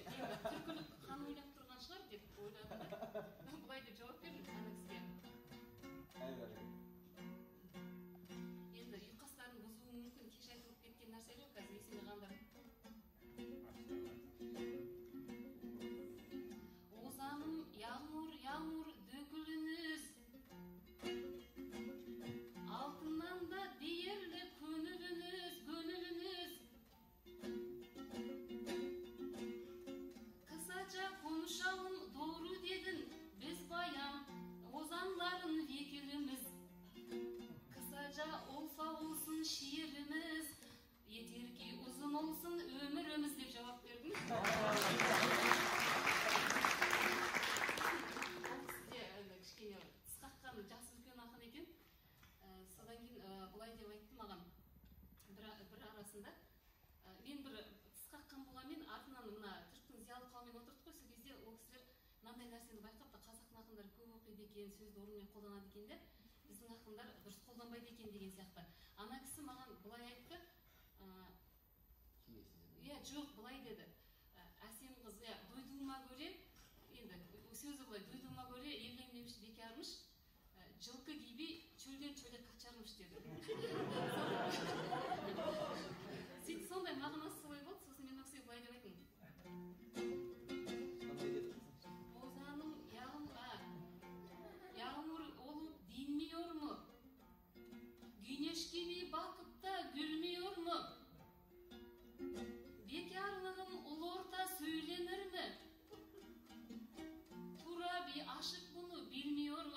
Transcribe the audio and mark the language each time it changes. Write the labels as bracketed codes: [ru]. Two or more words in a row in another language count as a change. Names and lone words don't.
[kk] Түркілік қан ойлап тұрған шығар деп ойладым да. Былай деп жауап бердім ана кісіге. Енді ұйқастарын бұзуы мүмкін, кеш айтылып кеткен нәрсе жоқ, қазір есімде қалды. [tr] Озаным yağmur yağmur dökülünüz, altından da değerli gönlünüz, gönlünüz. Kısaca konuşalım, doğru dedin, biz bayan ozanların vekilimiz. Kısaca olsa olsun şiirimiz, yeter ki uzun olsun ömrümüz деп cevap verdim. [kk] Кішкене тысқаққан жасы үлкен ақын екен. Содан кейін былай деп айтты маған бір арасында. Мен бір тысқаққан болғанмен артынан мына түріктің зиялы қауымымен отырдық қой, сол кезде ол кісілер мынандай нәрсені байқап та қазақтың ақындары көп оқиды екен, сөзді орнымен қолданады екен де, біздің ақындар дұрыс қолданбайды екен деген сияқты. Ана кісі маған былай айтты. Жоқ, былай деді. Әсем қыз, [tr] duyduğuma göre, [kk] енді сөзі былай, [tr] duyduğuma göre evlenmemiş bekarmış, [kk] жылқы [tr] gibi çölden çöle kaçarmış [kk] деді. Сөйтіп сондай мағынасы солай болды, сосын мен өксей былай деп айттым. [tr] Озаным yağmur olup dinmiyor mu? Güneş gibi bakıp da gülmüyor mu? Bekarlığım ulu orta söylenir mi? Turabi aşık bunu bilmiyor mu?